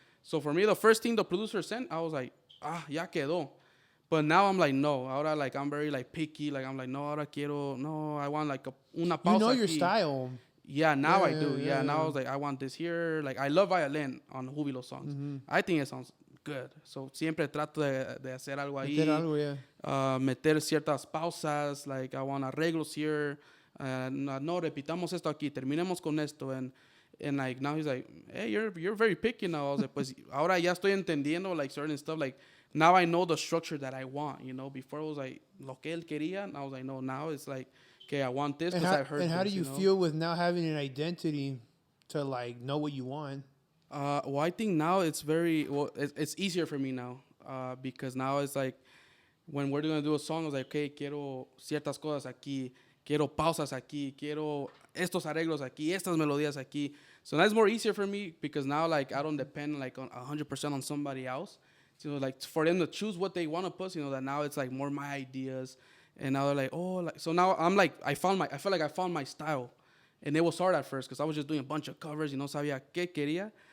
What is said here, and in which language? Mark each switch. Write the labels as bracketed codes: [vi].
[en] So for me, the first thing the producer sent, I was like, ya quedó. But now I'm like, no. Ahora, like, I'm very, like, picky. Like, I'm like, no, I want, like, una pausa. You know your style. Yeah, now I do. Yeah, now I was like, I want this here. Like, I love violin on Jubilo songs. Mm-hmm. I think it sounds good. [es] So, siempre trato de hacer algo ahí. Meter ciertas pausas. [en] Like, I want arreglos here. No, repitamos esto aquí. Terminemos con esto. And like now he's like, hey, you're very picky now. I was like, pues ahora ya estoy entendiendo like certain stuff. Like now I know the structure that I want. Before it was like lo que él quería. And I was like, no. Now it's like, okay, I want this because I've heard. And how do you feel with now having an identity to like know what you want? Well, I think now it's it's easier for me now because now it's like when we're gonna do a song, I was like, okay, quiero ciertas cosas aquí. [es] Quiero pausas aquí, quiero estos arreglos aquí, estas melodías aquí. [en] So that's more easier for me because now like I don't depend like on 100% on somebody else. So like for them to choose what they want to put, that now it's like more my ideas. And now they're like, oh, like so now I'm like I feel like I found my style. And it was hard at first because I was just doing a bunch of covers, sabía qué quería.